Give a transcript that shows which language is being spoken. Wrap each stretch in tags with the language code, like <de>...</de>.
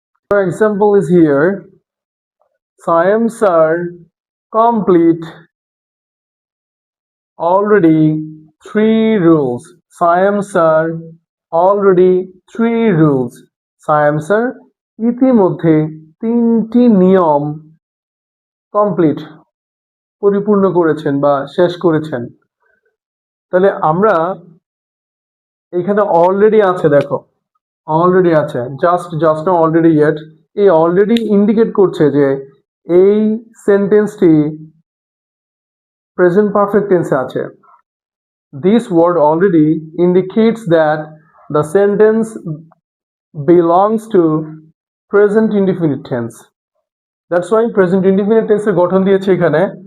<en>For example is here, Siams are complete already 3 rules. Siams are already 3 rules.</en> <bn>সায়াম sir ইতিমধ্যে 3টি নিয়ম complete পরিপূর্ণ করেছেন বা শেষ করেছেন। তাহলে আমরা এখানে অলরেডি আছে, দেখো অলরেডি আছে, জাস্ট না অলরেডি ইয়েট। এই অলরেডি ইন্ডিকেট করছে যে এই সেন্টেন্সটি প্রেজেন্ট পারফেক্ট টেন্সে আছে।</bn> <en>This word already indicates that the sentence belongs to present indefinite tense. That's why present indefinite tense</en> <bn>এর গঠন দিয়েছে এখানে।</bn>